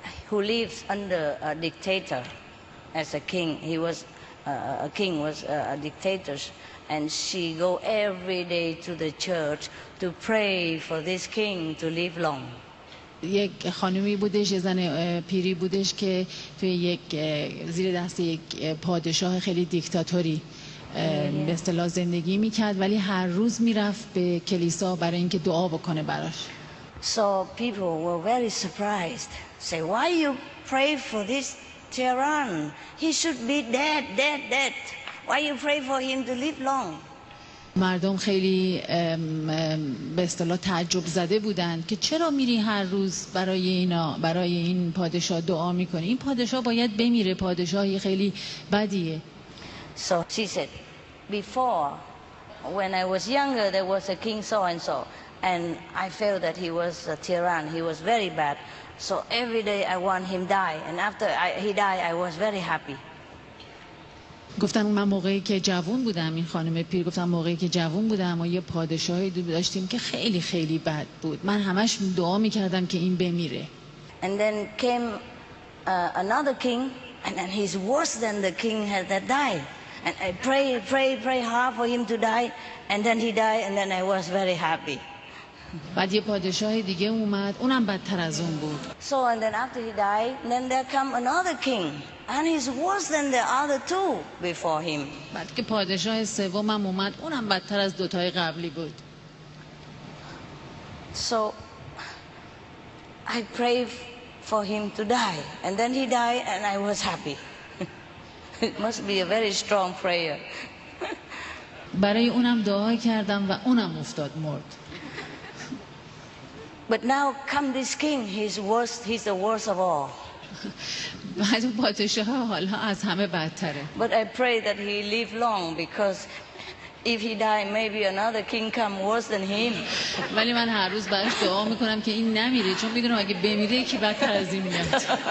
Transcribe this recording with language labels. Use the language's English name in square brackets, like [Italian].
[English] Who lives under a dictator as a king. He was a king was a dictator, and she go every day to the church to pray for this king to live long. [Persian] یک خانمی بودش، یه زن پیری بودش که توی یک زیر دست یک پادشاه خیلی دیکتاتوری به اصطلاح زندگی میکرد، ولی هر روز میرفت به کلیسا برای اینکه دعا بکنه براش. [English] So people were very surprised. Say, why you pray for this tyrann? He should be dead. Why you pray for him to live long? [Persian] مردم خیلی به اصطلاح تعجب زده بودند که چرا میری هر روز برای این پادشاه دعا میکنی؟ این پادشاه باید بمیره، پادشاهی خیلی بدیه. [English] So she said, before when I was younger there was a king so and so, and I felt that he was a tyrann. He was very bad. So every day I want him die, and after he died I was very happy. [Persian] گفتم من موقعی که جوان بودم، این خانم پیر گفتم موقعی که جوان بودم و یه پادشاهی داشتیم که خیلی خیلی بد بود، من همش دعا میکردم که این بمیره. [English] And then came another king, and then he's worse than the king that died. And I pray hard for him to die, and then he died, and then I was very happy. [Persian] بعد یه پادشاه دیگه اومد، اونم بدتر از اون بود. [English] So and then after he died, then there come another king, and he's worse than the other two before him. [Persian] بعد که پادشاه سومم اومد، اونم بدتر از دوتای قبلی بود. [English] So I prayed for him to die, and then he died, and I was happy. It must be a very strong prayer. [Persian] برای اونم دعا کردم و اونم افتاد مرد. [English] But now come this king, he's the worst of all. [Persian] بعد پادشاه حالا از همه بدتره. [English] But I pray that he live long, because if he die maybe another king come worse than him. [Persian] ولی من هر روز براش دعا میکنم که این نمیره، چون میدونم اگه بمیره یکی بدتر از این میاد.